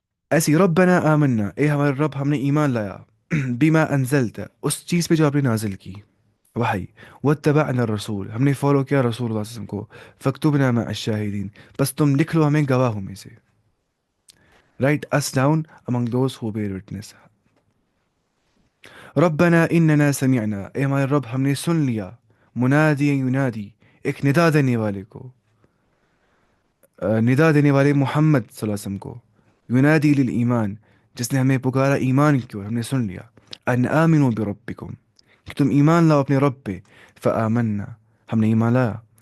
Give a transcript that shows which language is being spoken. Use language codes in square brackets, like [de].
[ur] ایسی [ar] ربنا آمنا، [ur] اے ہمارے رب ہم نے ایمان لایا، [ar] بما انزلت، [ur] اس چیز پہ جو آپ نے نازل کی وحی، [ar] واتبعنا الرسول، [ur] ہم نے فالو کیا رسول اللہ صلی اللہ علیہ وسلم کو، [ar] فاکتبنا مع الشاہدین، [ur] بس تم لکھ لو ہمیں گواہوں میں سے. [en] Write us down among those who bear witness. [ar] ربنا اننا سمعنا، [ur] اے ہمارے رب ہم نے سن لیا، [ar] منادی ینادی، [ur] ایک ندا دینے والے کو، ندا دینے والے محمد صلی اللہ علیہ وسلم کو، [ar] ینادی للایمان، [ur] جس نے ہمیں پکارا ایمان کی اور، ہم نے سن لیا، [ar] ان آمنوا بربکم، [ur] کہ تم ایمان لاؤ اپنے رب پہ، [ar] فآمنا، [ur] ہم نے ایمان لایا.